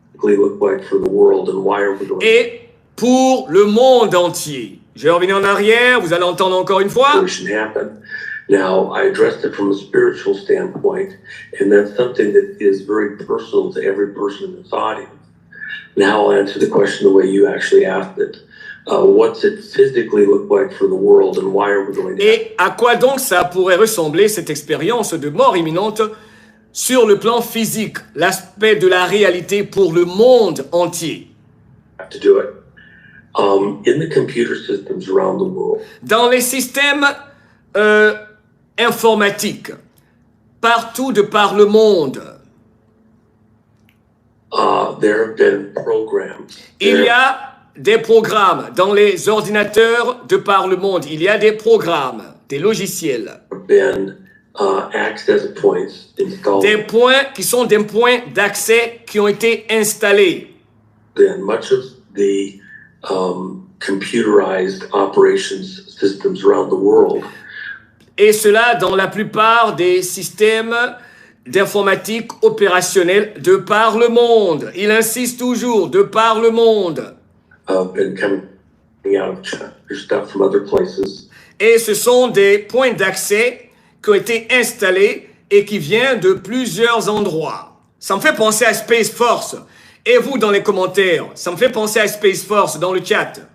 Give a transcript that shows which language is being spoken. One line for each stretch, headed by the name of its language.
English: Look like for the world and why are we going
French: Et pour le monde entier. Je vais revenir en arrière, vous allez entendre encore une fois.
English: happen. Now, I addressed it from a spiritual standpoint, and that's something that is very personal to every person in this audience. Now I'll answer the question the way you actually asked it. What's it physically look like for the world, and why are we going to
French: Et à quoi donc ça pourrait ressembler cette expérience de mort imminente sur le plan physique, l'aspect de la réalité pour le monde entier?
English: have to do it? In the computer systems around the world,
French: Dans les systèmes informatiques, partout de par le monde,
English: there have been programs.
French: il y a des programmes dans les ordinateurs de par le monde. Il y a des programmes, des logiciels,
English: There have been access points installed.
French: des points qui sont des points d'accès qui ont été installés.
English: Then much of the computerized operations systems around the world
French: Et cela dans la plupart des systèmes d'informatique opérationnelle de par le monde. Il insiste toujours, de par le monde.
English: have been coming out of China, stuff from other places.
French: Et ce sont des points d'accès qui ont été installés et qui viennent de plusieurs endroits. Ça me fait penser à Space Force. Et vous, dans les commentaires, ça me fait penser à Space Force dans le chat.